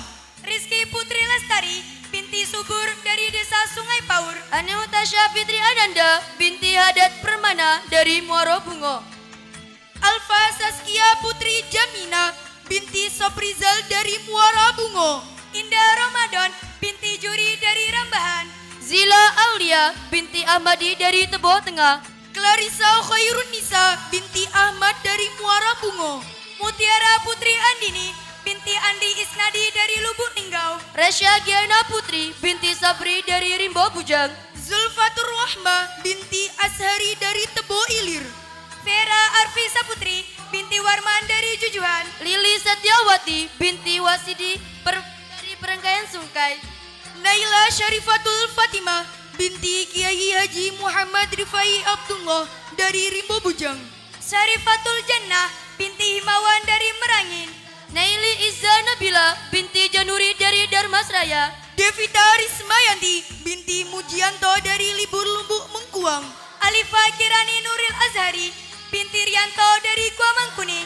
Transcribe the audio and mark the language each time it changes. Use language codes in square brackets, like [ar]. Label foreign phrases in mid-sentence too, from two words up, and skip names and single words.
[id] Rizky Putri Lestari binti Subur dari Desa Sungai Paur. Anehutasya Fitri Ananda binti Hadat Permana dari Muaro Bungo. Alfa Saskia Putri Jamina binti Soprizal dari Muara Bungo. Indah Ramadan binti Juri dari Rambahan. Zila Aulia binti Ahmadi dari Tebo Tengah. Clarissa Khairun Nisa binti Ahmad dari Muara Bungo. Mutiara Putri Andini binti Andi Isnadi dari Lubuk Linggau. Resya Giana Putri binti Sabri dari Rimbo Bujang. Zulfatur Rahma binti Ashari dari Tebo Ilir. Vera Arvisa Putri binti Warman dari Jujuhan. Lili Setiawati binti Wasidi dari Perengkaian Sungkai. Naila Syarifatul Fatimah binti Kiai Haji Muhammad Rifai Abdullah dari Rimbo Bujang. Syarifatul Jannah binti Himawan dari Merangin. Naili Izza Nabila binti Januri dari Darmasraya. Devita Rismayanti binti Mujianto dari Libur Lumbuk Mengkuang. Alifa Kirani Nuril Azhari binti Rianto dari Gua Mangkuning.